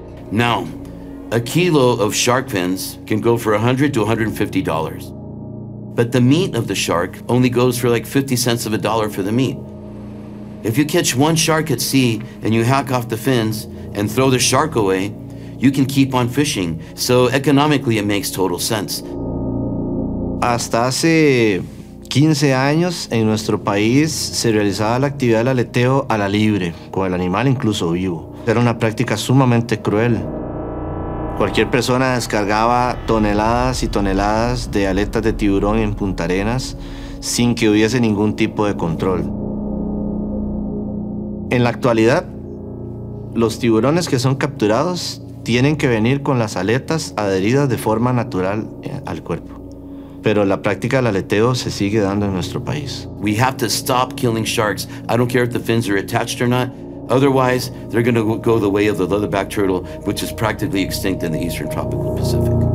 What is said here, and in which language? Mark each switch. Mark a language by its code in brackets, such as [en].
[en] Now, a kilo of shark fins can go for $100 to $150. But the meat of the shark only goes for like 50 cents of a dollar for the meat. If you catch one shark at sea and you hack off the fins and throw the shark away, you can keep on fishing. So economically, it makes total sense. [es] Hasta hace 15 años en nuestro país se realizaba la actividad del aleteo a la libre, con el animal incluso vivo. Era una práctica sumamente cruel. Cualquier persona descargaba toneladas y toneladas de aletas de tiburón en Punta Arenas sin que hubiese ningún tipo de control. En la actualidad, los tiburones que son capturados tienen que venir con las aletas adheridas de forma natural al cuerpo. Pero la práctica del aleteo se sigue dando en nuestro país. [en] We have to stop killing sharks. I don't care if the fins are attached or not. Otherwise, they're going to go the way of the leatherback turtle, which is practically extinct in the eastern tropical Pacific.